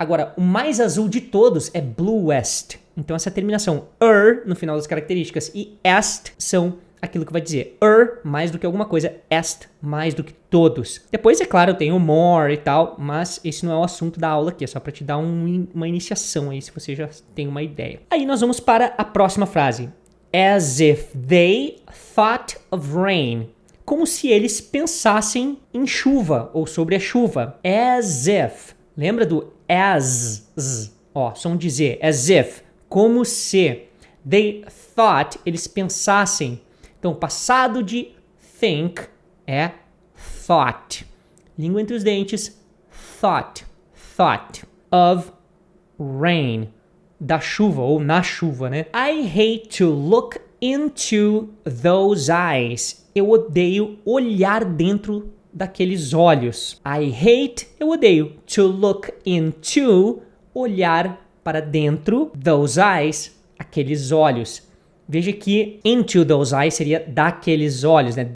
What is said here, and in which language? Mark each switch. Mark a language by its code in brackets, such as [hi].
[pt] Agora, o mais azul de todos é bluest. Então, essa terminação no final das características e est são aquilo que vai dizer mais do que alguma coisa, est mais do que todos. Depois, é claro, eu tenho more e tal, mas esse não é o assunto da aula aqui, é só para te dar uma iniciação aí, se você já tem uma ideia. Aí nós vamos para a próxima frase. [en] As if they thought of rain. [pt] Como se eles pensassem em chuva ou sobre a chuva. [en] As if. [pt] Lembra do as? Ó, som de Z. As if. Como se. [en] They thought. [pt] Eles pensassem. Então, passado de think é thought. Língua entre os dentes. [en] Thought. Thought of rain. [pt] Da chuva ou na chuva, né? [en] I hate to look into those eyes. [pt] Eu odeio olhar dentro daqueles olhos. [en] I hate, [pt] eu odeio. [en] To look into, [pt] olhar para dentro. [en] Those eyes, [pt] aqueles olhos. Veja que [en] into those eyes [pt] seria daqueles olhos, né?